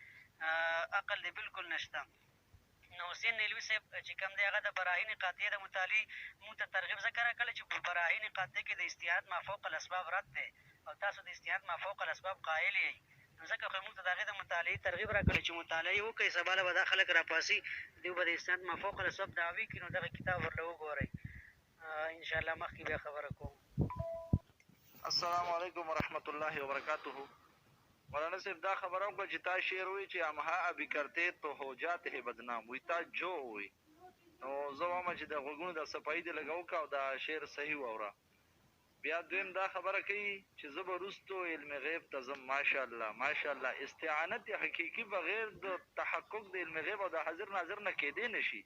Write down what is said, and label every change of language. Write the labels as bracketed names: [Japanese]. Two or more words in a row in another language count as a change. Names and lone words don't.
[Pashto] عقل دې بالکل نشته نو حسین نیلوي صاحب چې کوم دی هغه د براهین قاطعه د مطالعې مونږ ته ترغیب ځکه راکړی چې په براهین قاطعه کې د استیعاد [Arabic] ما فوق الاسباب [Pashto] رد دی او تاسو د استیعاد [Arabic] ما فوق الاسباب [Pashto] قایل یئ نو ځکه خو مونږ ته د هغې د مطالعې ترغیب راکړی چې مطالعه یې وکړئ سبا له به دا خلک راپاسي دوی به د استیعاد [Arabic] ما فوق الاسباب [Pashto] دعوې کړي نو دغه کتاب ورله وګورئ انشاءالله مخکې بیا خبره کوم [Arabic] السلام علیکم ورحمت الله وبرکاتہ [Pashto] مولانا صاحب دا خبره وکړه چې تا شعر وایي چې [Urdu] امها ابي کرتے تو هو جاتے ہے بدنام [Pashto] وایي تا جو وایي نو زه وایم چې د غوږونو د صفایي دې لږ وکړه او دا شعر صحیح واوره. بیا دویم دا خبره کوي چې زه به وروستو علم غیب ته ځم. [Arabic] ماشاءالله ماشاءالله [Pashto] استعانت حقیقي بغیر د تحقق د علم غیب او د حاضر ناظر نه کېدی نه شي.